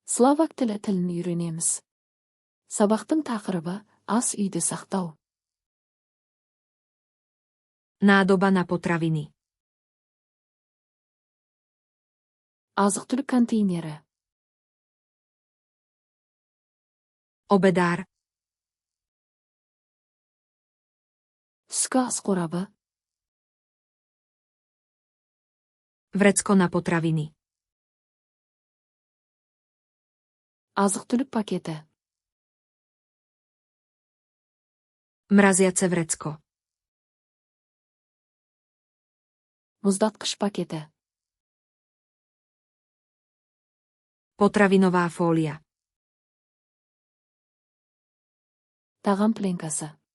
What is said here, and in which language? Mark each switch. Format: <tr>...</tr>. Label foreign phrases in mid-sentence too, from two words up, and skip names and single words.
<kk>Словак тілін үйренеміз. Сабақтың тақырыбы ас үйді сақтау.</kk> <sk>Nádoba na potraviny.</sk> <kk>Азық-түлік контейнері.</kk> <sk>Obedár.</sk> <kk>Түскі ас қорабы.</kk> <sk>Vrecko na potraviny.</sk> <kk>Азық-түлік пакеті.</kk> <sk>Mraziace vrecko.</sk> <kk>Мұздатқыш пакеті.</kk> <sk>Potravinová fólia.</sk> <kk>Тағам пленкасы.</kk>